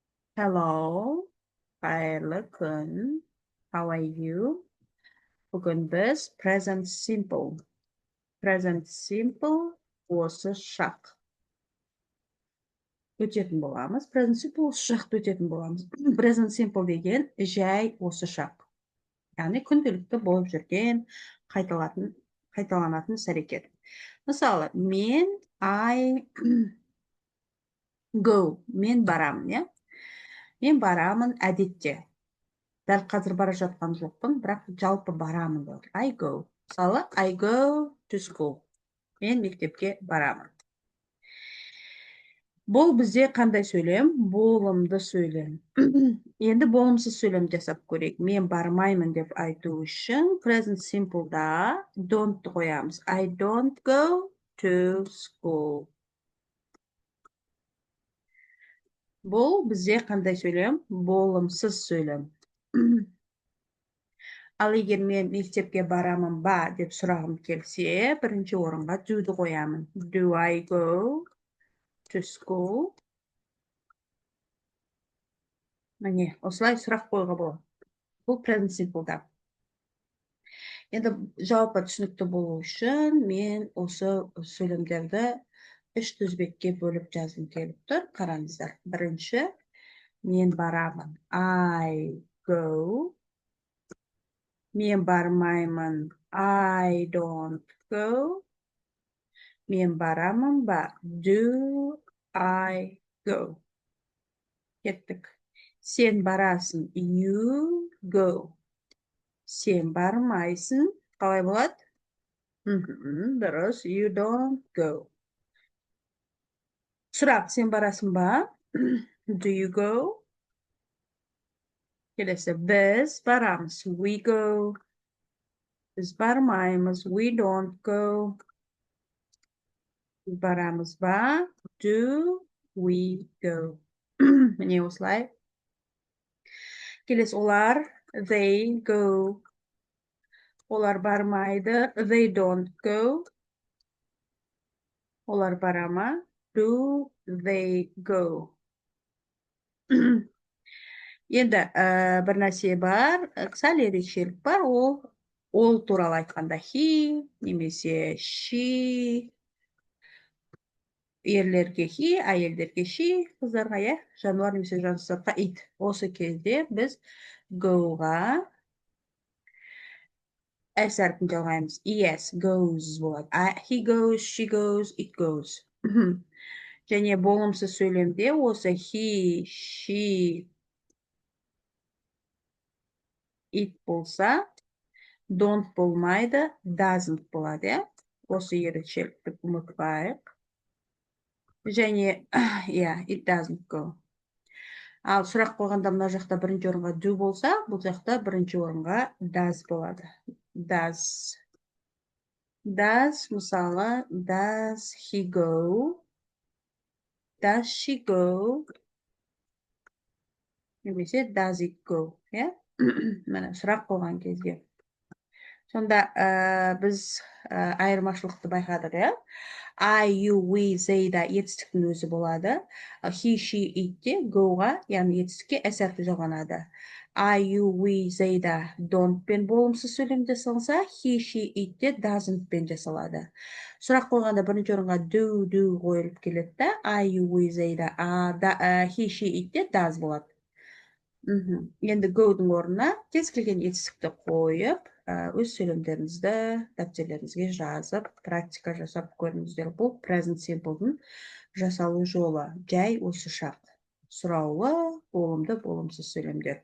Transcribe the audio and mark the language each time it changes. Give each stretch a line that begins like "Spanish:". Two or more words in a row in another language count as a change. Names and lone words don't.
Kazakh: Hello, қайырлы күн.
English: How are you?
Kazakh: Бүгін біз
English: present simple. Present simple
Kazakh: осы шақ өтетін боламыз.
English: Present simple
Kazakh: осы шақты өтетін боламыз.
English: Present simple
Kazakh: деген жай осы шақ. Яғни күнделікті болып жүрген қайталанатын іс-әрекет. Мысалы,
English: I go,
Kazakh: мен барамын, иә? Мен барамын әдетте. Дәл қазір бара жатқан жоқпын, бірақ жалпы барамын болады.
English: I go. Мысалы, I go to school.
Kazakh: Мен мектепке барамын. Бұл бізде қандай сөйлем? Болымды сөйлем. Енді болымсыз сөйлем жасап көрейік. Мен бармаймын деп айту үшін
English: present simple'да
Kazakh: don't қоямыз.
English: I don't go to school.
Kazakh: Бұл бізде қандай сөйлем? Болымсыз сөйлем. Ал егер мен мектепке барамын ба деп сұрағым келсе, бірінші орынға do'ды қоямын.
English: Do I go to school?
Kazakh: Міне, осылай сұрақ қойға болады. Бұл
English: present simple'да.
Kazakh: Енді жалпы түсінікті болу үшін мен осы сөйлемдерді үш тізбекке бөліп жазғым келіп тұр. Қараңыздар. Бірінші, мен барамын.
English: I go.
Kazakh: Мен бармаймын.
English: I don't go.
Kazakh: Мен барамын ба?
English: Do I go?
Kazakh: Кеттік. Сен барасың.
English: You go.
Kazakh: Сен бармайсың. Қалай болады? Дұрыс.
English: You don't go.
Kazakh: Сұрақ, сен барасың ба?
English: Do you go?
Kazakh: Келесі, біз барамыз.
English: We go.
Kazakh: Біз бармаймыз.
English: We don't go.
Kazakh: Біз барамыз ба?
English: Do we go?
Kazakh: Міне осылай. Келесі, олар,
English: they go.
Kazakh: Олар бармайды.
English: They don't go.
Kazakh: Олар барама.
English: Do they go?
Kazakh: Енді бір нәрсе бар, сәл ерекшелік бар, ол туралы айтқанда he, немесе she, ерлерге he, әйелдерге she, қыздарға, иә, жануар немесе жансызатқа it. Осы кезде біз go-ға S әрпін жалғаймыз.
English: Yes, goes болады. He goes, she goes, it goes.
Kazakh: Және болымсыз сөйлемде осы
English: he, she, it
Kazakh: болса, don't болмайды, doesn't болады, иә? Осы ерекшелікті ұмытпайық. Және, иә,
English: it doesn't go.
Kazakh: Ал сұрақ қойғанда мына жақта бірінші орынға do болса, бұл жақта бірінші орынға does болады.
English: Does. Does, мысалы, does he go? Does she go? Немесе does it go?
Kazakh: Иә? Міне, сұрақ қойған кезде. Сонда біз айырмашылықты байқадық, иә?
English: I, you, we,
Kazakh: they'да етістіктің өзі болады.
English: He, she,
Kazakh: itте go-ға, яғни етістікке S әрпі жалғанады.
English: I, you, we,
Kazakh: they'да don't пен болымсыз сөйлем жасалса,
English: he, she,
Kazakh: itте doesn't пен жасалады. Сұрақ қойғанда бірінші орынға do қойылып келеді.
English: I, you, we, they'да he, she,
Kazakh: itте does болады. Енді go-дің орнына кез келген етістікті қойып, өз сөйлемдеріңізді дәптерлеріңізге жазып, практика жасап көріңіздер. Бұл
English: present simple'дың
Kazakh: жасалу жолы. Жай осы шақ. Сұраулы, болымды, болымсыз сөйлемдер.